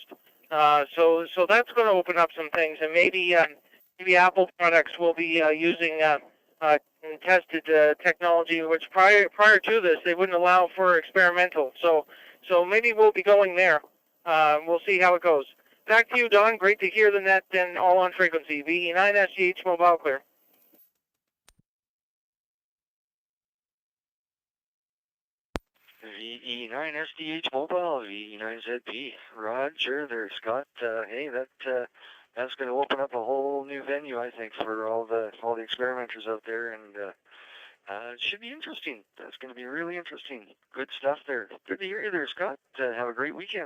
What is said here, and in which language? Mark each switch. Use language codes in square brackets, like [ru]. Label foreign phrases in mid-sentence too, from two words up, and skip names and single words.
[en] So that's going to open up some things, and maybe Apple products will be using tested technology, which prior to this they wouldn't allow for experimental. So maybe we'll be going there. We'll see how it goes. Back to you, Don. Great to hear the net and all on frequency. VE9 SGH mobile clear. VE9 SDH mobile, VE9 ZP. Roger there, Scott. Hey, that's going to open up a whole new venue, I think, for all the experimenters out there, and it should be interesting. That's going to be really interesting. Good stuff there. Good to hear you there, Scott. Have a great weekend.